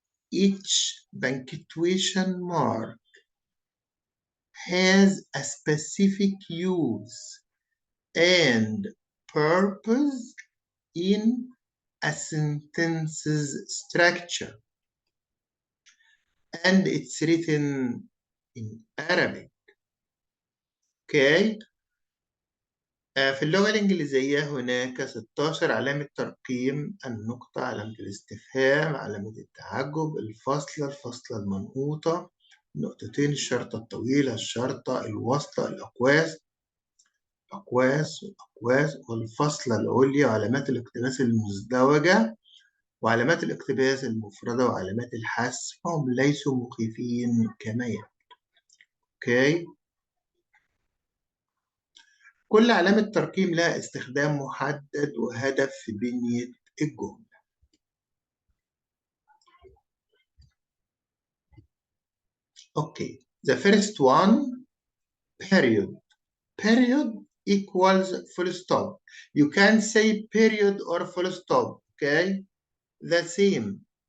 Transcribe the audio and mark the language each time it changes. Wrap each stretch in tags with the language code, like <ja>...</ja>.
<en>Each punctuation mark has a specific use and purpose in a sentence's structure. And it's written in Arabic. Okay?</en> <ar>في اللغة الإنجليزية هناك 16 علامة ترقيم: النقطة، علامة الاستفهام، علامة التعجب، الفصلة المنقوطة، النقطتين، الشرطة الطويلة، الشرطة، الوسطى، الأقواس، والفصلة العليا، وعلامات الاقتباس المزدوجة، وعلامات الاقتباس المفردة، وعلامات الحذف. هم ليسوا مخيفين كما يبدو. اوكي، كل علامة ترقيم لها استخدام محدد وهدف في بنية الجملة.</ar> <en>Okay, the first one, period. Period equals full stop. You can say period or full stop, okay? The same.</en>